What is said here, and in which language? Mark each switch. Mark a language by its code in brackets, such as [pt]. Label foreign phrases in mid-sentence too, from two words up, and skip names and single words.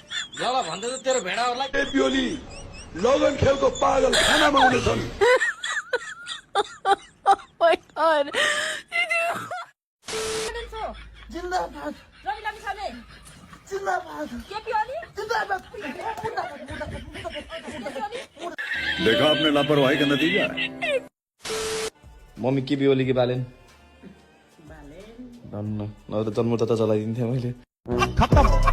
[ne] ल भन्दै त तेरो भेडाहरूलाई केपी ओली लगन खेलको पागल खानामा हुनेछन्। जिन्दाबाद रवि लामिछाने, जिन्दाबाद केपी ओली, जिन्दाबाद। [hi] देखा आपने लापरवाही का नतीजा। [ne] मम्मी केपी ओली कि बालेन? न त जन्मदाता चलाइदिन्थेँ मैले। खत्तम